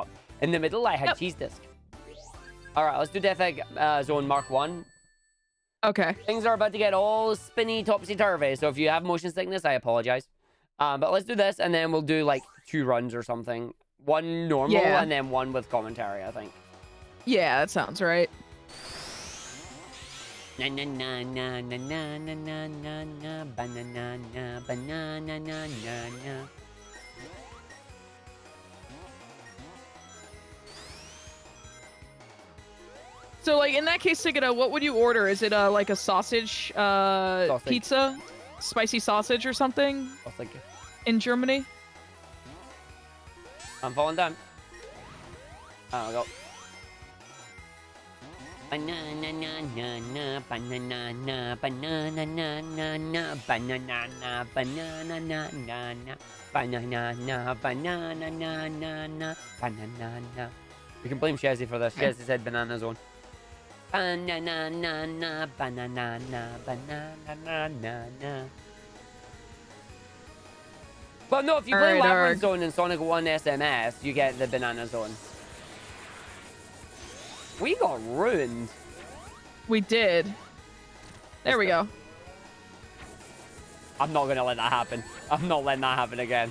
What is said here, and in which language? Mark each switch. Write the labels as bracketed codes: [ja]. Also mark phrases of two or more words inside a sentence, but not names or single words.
[en] In the middle, I had cheese disc. All right, let's do Death Egg Zone Mark 1. Okay. Things are about to get all spinny, topsy-turvy. So if you have motion sickness, I apologize. But let's do this, and then we'll do like 2 runs or something. 1 normal, and then 1 with commentary, I think. Yeah, that sounds right. Na na na na na na na na na na banana na banana na na na. So, like, in that case, Sigida, what would you order? Is it like a sausage pizza? Spicy sausage or something? I'll think. In Germany? I'm falling down. Oh, go. Banana na na na banana na banana na na na banana na banana na na na banana na banana na na na banana na. We can blame Shazzy for this. Shazzy said banana zone. Banana na na banana na banana na na na. Well, no, if you play Labyrinth Zone in Sonic 1 SMS, you get the banana zone. We got ruined. We did. There we go. I'm not gonna let that happen. I'm not letting that happen again.